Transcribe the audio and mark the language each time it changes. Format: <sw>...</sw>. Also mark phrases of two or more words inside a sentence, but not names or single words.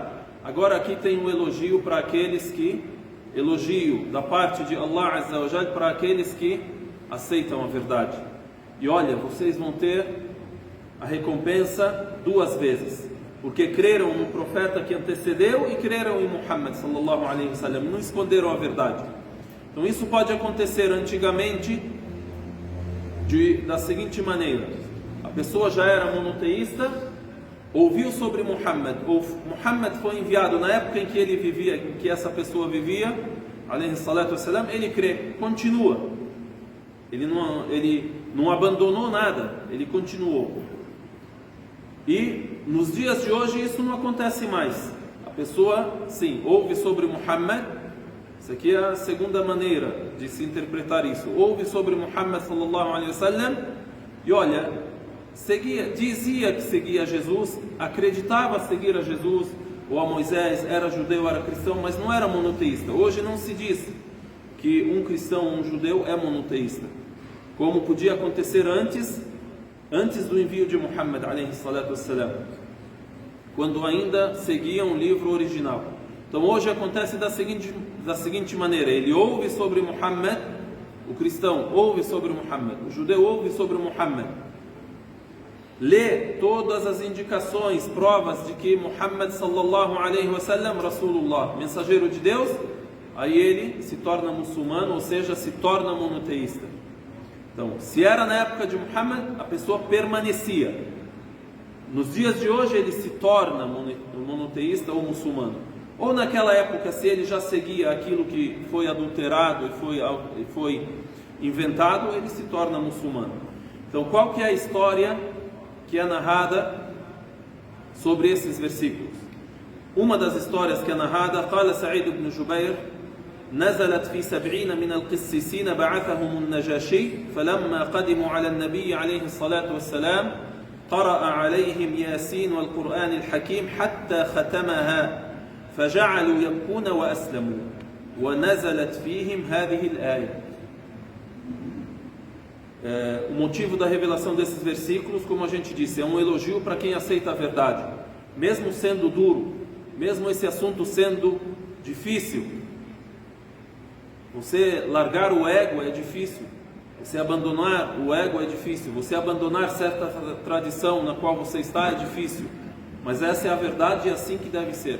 <pt>Agora aqui tem um elogio para aqueles que, elogio da parte de Allah</pt> <ar>عز وجل</ar> <pt>para aqueles que aceitam a verdade. E olha, vocês vão ter a recompensa 2 vezes, porque creram no profeta que antecedeu e creram em Muhammad</pt> <ar>صلى الله عليه وسلم,</ar> <pt>não esconderam a verdade. Então isso pode acontecer antigamente da seguinte maneira: a pessoa já era monoteísta, ouviu sobre Muhammad, ou Muhammad foi enviado na época em que ele vivia, em que essa pessoa vivia,</pt> <ar>عليه الصلاة والسلام,</ar> <pt>ele crê, continua, ele não abandonou nada, ele continuou. E nos dias de hoje isso não acontece mais. A pessoa, sim, ouve sobre Muhammad. Isso aqui é a segunda maneira de se interpretar isso. Ouve sobre Muhammad</pt> <ar>صلى الله عليه وسلم</ar> <pt>e olha, dizia que seguia Jesus, acreditava seguir a Jesus, ou a Moisés, era judeu, era cristão, mas não era monoteísta. Hoje não se diz que um cristão ou um judeu é monoteísta, como podia acontecer antes do envio de Muhammad</pt> <ar>عليه الصلاة والسلام,</ar> <pt>quando ainda seguiam o livro original. Então hoje acontece da seguinte maneira: ele ouve sobre Muhammad, o cristão ouve sobre Muhammad, o judeu ouve sobre Muhammad, lê todas as indicações, provas de que Muhammad</pt> <ar>صلى الله عليه وسلم رسول الله,</ar> <pt>mensageiro de Deus, aí ele se torna muçulmano, ou seja, se torna monoteísta. Então, se era na época de Muhammad, a pessoa permanecia. Nos dias de hoje ele se torna monoteísta ou muçulmano. Ou naquela época, se ele já seguia aquilo que foi adulterado e foi inventado, ele se torna muçulmano. Então, qual que é a história que é narrada sobre esses versículos? Uma das histórias que é narrada:</pt> <ar>قال سعيد بن جبير نزلت في 70 من القسيسين بعثهم النجاشي فلما قدموا على النبي عليه الصلاة والسلام قرأ عليهم ياسين والقرآن الحكيم حتى ختمها فجعلوا يبكون وأسلموا ونزلت فيهم هذه الآية.</ar> <pt>O motivo da revelação desses versículos, como a gente disse, é um elogio para quem aceita a verdade, mesmo sendo duro, mesmo esse assunto sendo difícil. Você largar o ego é difícil, você abandonar o ego é difícil, você abandonar certa tradição na qual você está é difícil, mas essa é a verdade e assim que deve ser.</pt>